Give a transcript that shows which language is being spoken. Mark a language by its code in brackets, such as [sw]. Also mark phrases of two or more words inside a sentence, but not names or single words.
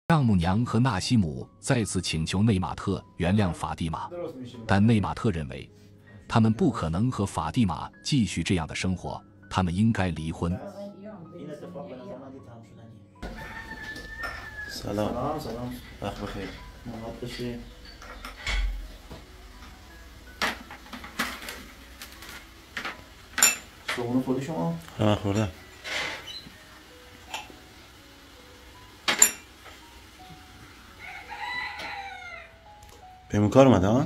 [zh] 丈母娘和纳西姆再次请求内马特原谅法蒂玛，但内马特认为，他们不可能和法蒂玛继续这样的生活，他们应该离婚。 [fa] سلام وقت بخیر صبحونه خوردی شما؟ خوردم بهمون کار اومده ها؟